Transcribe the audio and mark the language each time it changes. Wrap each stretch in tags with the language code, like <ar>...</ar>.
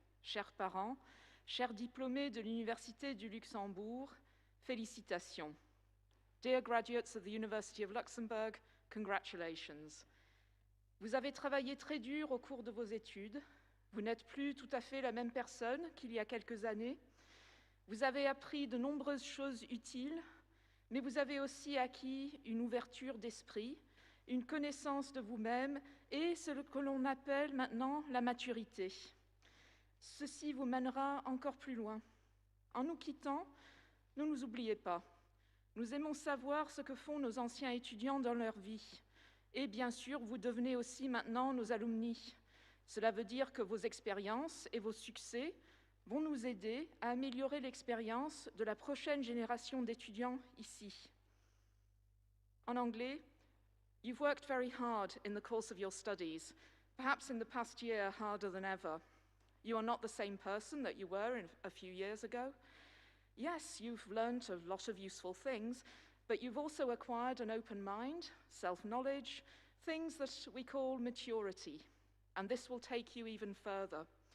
<fr>chers parents, chers diplômés de l'Université du Luxembourg, félicitations.</fr> <en>Dear graduates of the University of Luxembourg, congratulations.</en> <fr>Vous avez travaillé très dur au cours de vos études. Vous n'êtes plus tout à fait la même personne qu'il y a quelques années. Vous avez appris de nombreuses choses utiles, mais vous avez aussi acquis une ouverture d'esprit, une connaissance de vous-même et ce que l'on appelle maintenant la maturité. Ceci vous mènera encore plus loin. En nous quittant, ne nous oubliez pas. Nous aimons savoir ce que font nos anciens étudiants dans leur vie. Et bien sûr, vous devenez aussi maintenant nos alumni. Cela veut dire que vos expériences et vos succès vont nous aider à améliorer l'expérience de la prochaine génération d'étudiants ici. En anglais,</fr> <en>you've worked very hard in the course of your studies, perhaps in the past year harder than ever. You are not the same person that you were a few years ago. Yes, you've learned a lot of useful things, but you've also acquired an open mind, self-knowledge, things that we call maturity, and this will take you even further.</en>